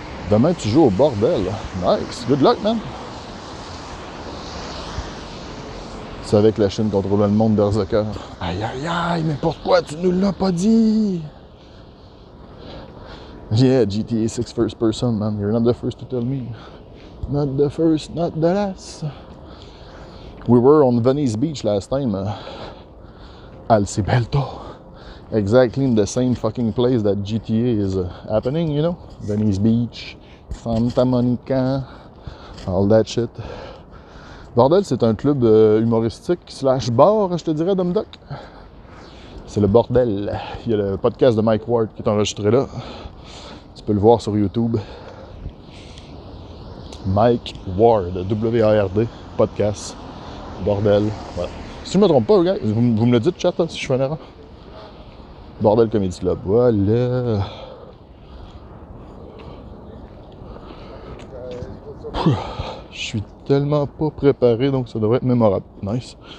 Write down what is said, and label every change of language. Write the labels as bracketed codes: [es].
[fr] Demain, tu joues au bordel. [en] Nice. Good luck, man. [fr] C'est avec la Chine contrôle le monde Berserker. Aïe, aïe, aïe, mais pourquoi tu nous l'as pas dit? [en] Yeah, GTA 6 first person, man. You're not the first to tell me. Not the first, not the last. We were on Venice Beach last time. Alcibelto. Exactly in the same fucking place that GTA is happening, you know? Venice Beach, Santa Monica, all that shit. [fr] Bordel, c'est un club humoristique slash bar, je te dirais, Dom Doc. C'est le bordel. Il y a le podcast de Mike Ward qui est enregistré là. Tu peux le voir sur YouTube. Mike Ward, W-A-R-D, podcast, bordel. Voilà. Si je me trompe pas, gars, vous me le dites, chat, là, si je fais une erreur. Bordel Comedy Club, voilà. Je suis tellement pas préparé, donc ça devrait être mémorable. Nice.